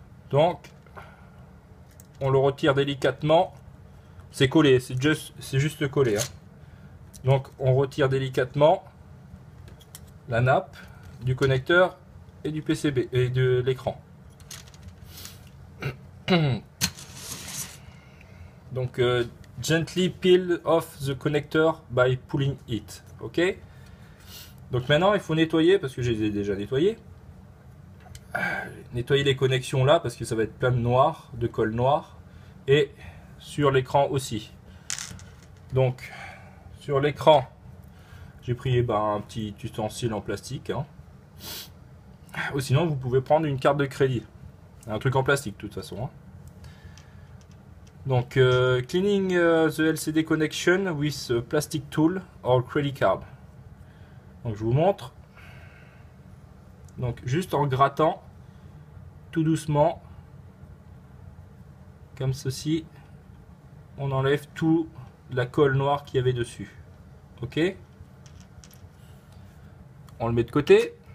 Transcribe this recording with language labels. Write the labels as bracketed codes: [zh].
[fr] Donc on le retire délicatement. C'est collé, c'est juste collé. Hein. Donc on retire délicatement la nappe du connecteur et du PCB et de l'écran. [en] Donc gently peel off the connector by pulling it. Ok. [fr] Donc maintenant il faut nettoyer parce que je les ai déjà nettoyés. Nettoyer les connexions là parce que ça va être plein de noir, de colle noire, et sur l'écran aussi. Donc sur l'écran, j'ai pris un petit ustensile en plastique, hein. Ou sinon vous pouvez prendre une carte de crédit, un truc en plastique de toute façon, hein. [en] Donc cleaning the LCD connection with a plastic tool or credit card. [fr] Donc je vous montre. Donc juste en grattant tout doucement comme ceci, on enlève tout la colle noire qu'il y avait dessus. Ok, on le met de côté.